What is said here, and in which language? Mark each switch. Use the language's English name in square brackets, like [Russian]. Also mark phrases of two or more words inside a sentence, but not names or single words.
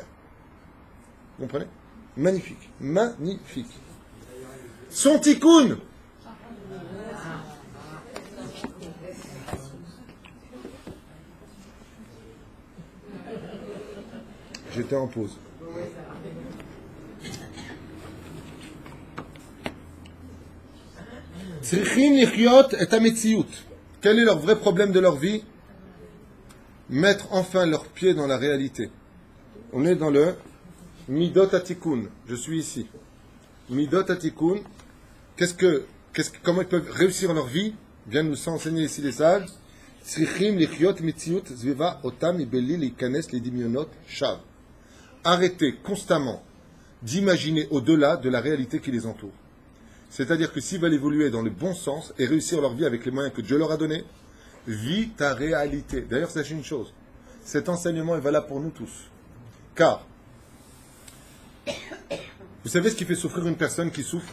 [French] Vous comprenez? Magnifique, magnifique. Son tikkun. J'étais en pause. [Hebrew] צריכים לחיות את המציאות. [French] Quel est leur vrai problème de leur vie? Mettre enfin leurs pieds dans la réalité. On est dans le [Hebrew] מידות התיקון. [French] Je suis ici. [Hebrew] מידות התיקון. [French] Comment ils peuvent réussir leur vie? Viennent nous enseigner ici les sages. [Hebrew] צריכים לחיות מציאות סביבה אותם בלי להיכנס לדמיונות שווא. [French] Arrêtez constamment d'imaginer au-delà de la réalité qui les entoure. C'est-à-dire que s'ils veulent évoluer dans le bon sens et réussir leur vie avec les moyens que Dieu leur a donnés, vis ta réalité. D'ailleurs, sachez une chose, cet enseignement est valable pour nous tous. Car, vous savez ce qui fait souffrir une personne qui souffre?